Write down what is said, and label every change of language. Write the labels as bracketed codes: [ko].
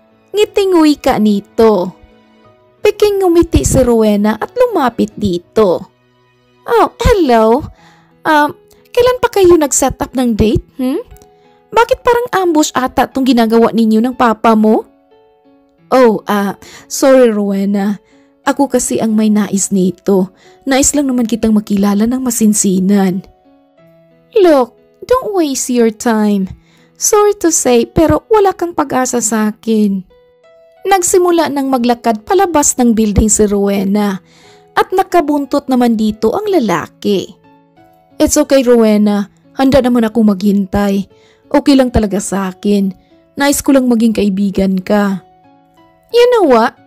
[tl] Ngitinguy ka nito. Piking ngumiti si Rowena at lumapit dito. [en] Oh, hello. [tl] Kailan pa kayo nag-set up ng date? Bakit parang ambush ata itong ginagawa ninyo ng papa mo? Oh, sorry Rowena. Ako kasi ang may nais nito. Nais lang naman kitang makilala ng masinsinan. [en] Look, don't waste your time. Sorry to say, [tl] pero wala kang pag-asa sa akin. Nagsimula nang maglakad palabas ng building si Rowena at nakabuntot naman dito ang lalaki. [en] It's okay, Rowena. [tl] Handa naman akong maghintay. Okay lang talaga sa akin. Nais ko lang maging kaibigan ka. [en] You know what?